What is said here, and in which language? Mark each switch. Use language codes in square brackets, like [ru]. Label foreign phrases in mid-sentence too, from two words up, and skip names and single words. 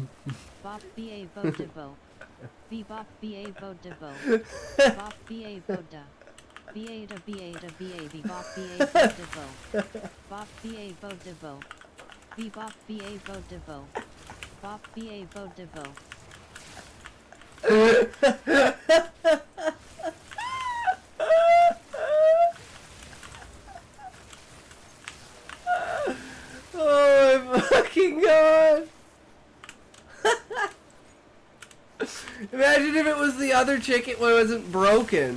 [en] Bop ba bo de bo. Be bop ba bo de bo. Bop ba bo da. Ba da ba be bop ba bo de bo. Bop ba bo de bo. Be bop ba bo de bo. Bop ba bo de bo. Oh my fucking god! Imagine if it was the other chick, it wasn't broken.